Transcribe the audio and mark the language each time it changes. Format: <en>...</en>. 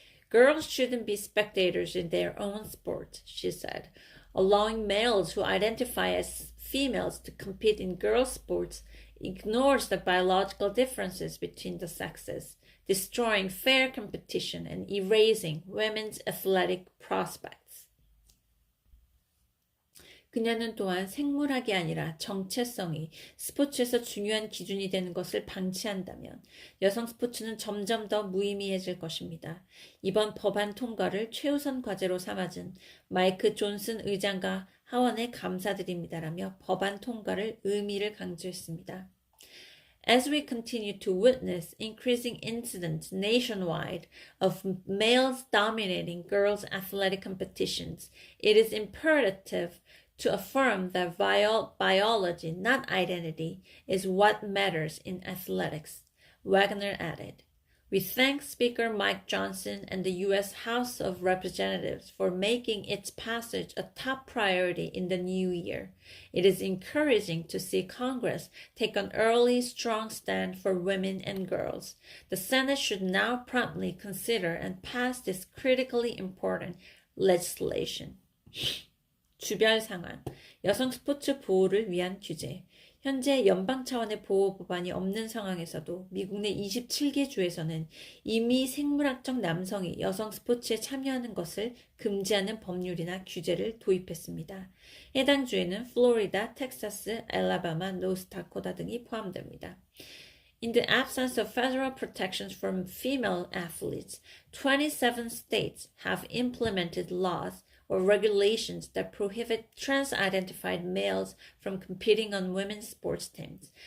<en>Girls shouldn't be spectators in their own sport, she said. Allowing males who identify as females to compete in girls' sports ignores the biological differences between the sexes, destroying fair competition and erasing women's athletic prospects.</en> <ko>그녀는 또한 생물학이 아니라 정체성이 스포츠에서 중요한 기준이 되는 것을 방치한다면 여성 스포츠는 점점 더 무의미해질 것입니다. 이번 법안 통과를 최우선 과제로 삼아준 마이크 존슨 의장과 하원에 감사드립니다라며 법안 통과를 의미를 강조했습니다.</ko> <en>As we continue to witness increasing incidents nationwide of males dominating girls' athletic competitions, it is imperative to affirm that biology, not identity, is what matters in athletics, Wagner added. We thank Speaker Mike Johnson and the U.S. House of Representatives for making its passage a top priority in the new year. It is encouraging to see Congress take an early, strong stand for women and girls. The Senate should now promptly consider and pass this critically important legislation.</en> <ko>주별 상황, 여성 스포츠 보호를 위한 규제. 현재 연방 차원의 보호 법안이 없는 상황에서도 미국 내 27개 주에서는 이미 생물학적 남성이 여성 스포츠에 참여하는 것을 금지하는 법률이나 규제를 도입했습니다. 해당 주에는 플로리다, 텍사스, 알라바마, 노스다코타 등이 포함됩니다.</ko> <en>In the absence of federal protections for female athletes, 27 states have implemented laws or regulations that prohibit trans-identified males from competing on women's sports teams.</en>